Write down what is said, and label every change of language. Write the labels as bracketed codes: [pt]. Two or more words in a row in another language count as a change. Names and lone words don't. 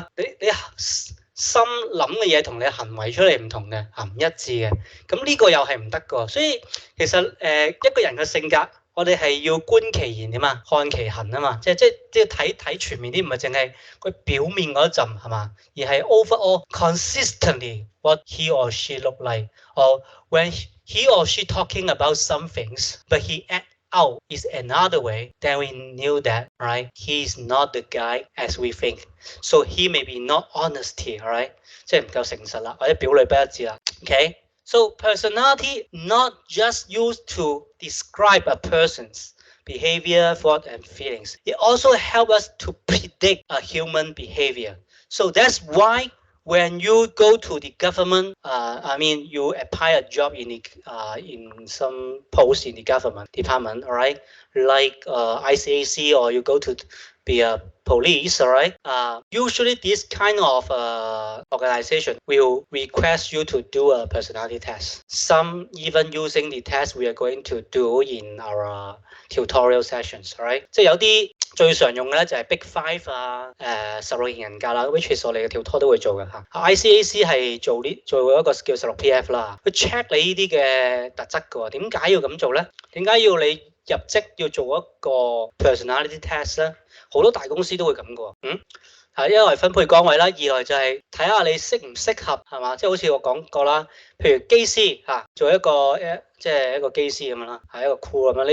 [yue] 你心諗嘅嘢同你行為出嚟唔同嘅，唔一致嘅，咁呢個又係唔得㗎。所以其實一個人嘅性格，我哋係要觀其言點啊，看其行啊嘛，即係睇全面啲，唔係淨係佢表面嗰一陣係嘛，而係 [en] overall consistently what he or she look like, or when he or she talking about some things, but he act out is another way, then we knew that, right? He is not the guy as we think. So he may be not honesty, alright? [yue] 即係唔夠誠實啦，或者表裏不一致啦。Okay? [en] So personality not just used to describe a person's behavior, thought, and feelings. It also helps us to predict a human behavior. So that's why when you go to the government, you apply a job in some post in the government department, all right, like ICAC, or you go to be a police, all right. Usually this kind of organization will request you to do a personality test. Some even using the test we are going to do in our tutorial sessions, all right. [yue] 即係有啲最常用嘅咧就係 Big Five 啊，16型人格啦 ， [en] which is [yue] 我哋嘅tutor都會做嘅嚇。ICAC 係做一個叫16 PF 啦，佢 check 你呢啲嘅特質嘅喎。點解要咁做咧？點解要你入職要做一個 [en] personality test [yue] 咧？好多大公司都會咁嘅喎。係因為分配崗位啦，二來就係睇下你適唔適合係嘛，即係好似我講過啦，譬如機師做一個即係一個機師咁樣啦，係一個 crew 咁樣。